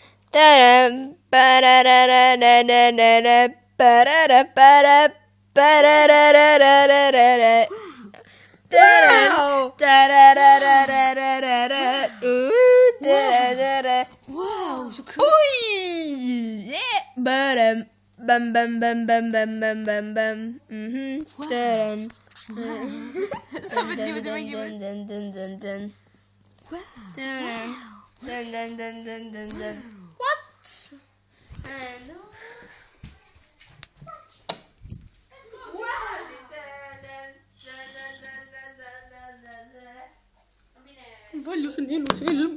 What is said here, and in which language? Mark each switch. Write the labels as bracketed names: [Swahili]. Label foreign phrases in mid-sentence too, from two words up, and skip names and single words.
[Swedish] Wow, så kul. Oi! Bam bam bam bam bam bam bam bam bam. [Indonesian] Sampai tiba-tiba gimana? [English] What? [Estonian] Palju see on ilus ilm.